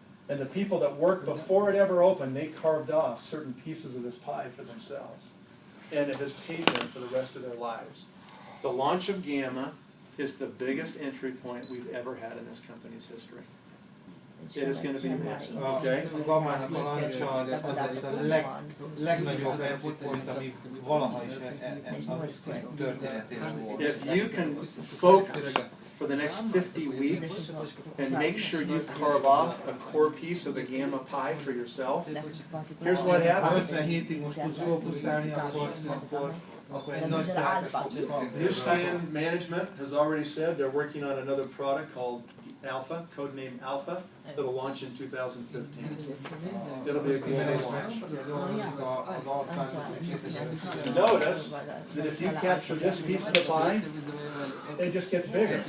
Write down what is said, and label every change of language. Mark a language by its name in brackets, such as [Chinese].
[English] And the people that worked before it ever opened, they carved off certain pieces of this pie for themselves. And it has paid them for the rest of their lives. The launch of Gamma is the biggest entry point we've ever had in this company's history. It is going to be massive, okay? [Hungarian] A Gammának a launcha az lesz a legnagyobb entry point, ami valaha is történetében volt. [English] If you can focus for the next 50 weeks and make sure you carve off a core piece of the Gamma pie for yourself, here's what [Hungarian] Ha [English] happens. [Hungarian] 50 hétig most tudsz fókuszálni, akkor egy nagy szerepet fogsz kapni. [English] New Skin management has already said they're working on another product called Alpha, codename Alpha, that'll launch in 2015. It'll be a global launch. Notice that if you capture this piece of the pie, it just gets bigger.